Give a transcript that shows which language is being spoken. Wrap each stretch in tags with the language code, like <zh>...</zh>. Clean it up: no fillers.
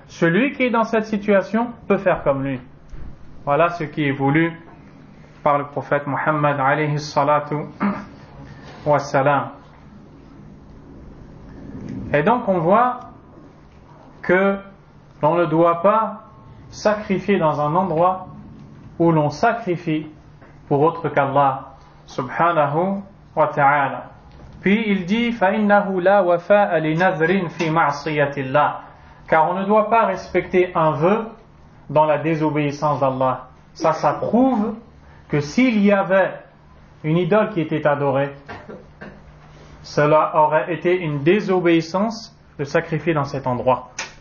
<fr>Celui qui est dans cette situation peut faire comme lui. Voilà ce qui est voulu par le prophète Muhammad alayhi salatu wassalam. Et donc on voit que l'on ne doit pas sacrifier dans un endroit où l'on sacrifie pour autre qu'Allah subhanahu wa ta'ala. Puis il dit:</fr> <ar>فَإِنَّهُ لَا وَفَاءَ لِنَذْرٍ فِي مَعْصِيَةِ اللَّهِ.</ar> <fr>Car on ne doit pas respecter un vœu dans la désobéissance d'Allah. Ça prouve que s'il y avait une idole qui était adorée, cela aurait été une désobéissance de sacrifier dans cet endroit.</fr>